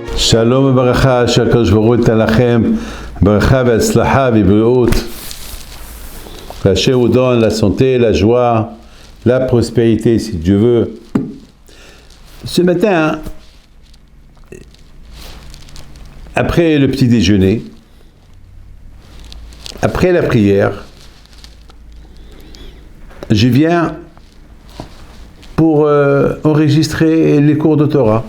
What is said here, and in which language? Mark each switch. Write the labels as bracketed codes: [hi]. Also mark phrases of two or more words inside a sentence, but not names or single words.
[fr] Shalom et baracha, [he] שהקדוש ברוך הוא ייתן לכם ברכה והצלחה ובריאות. [fr] Qu'Hachem vous donne la santé, la joie, la prospérité si Dieu veut. Ce matin, après le petit déjeuner, après la prière, je viens pour enregistrer les cours de Torah.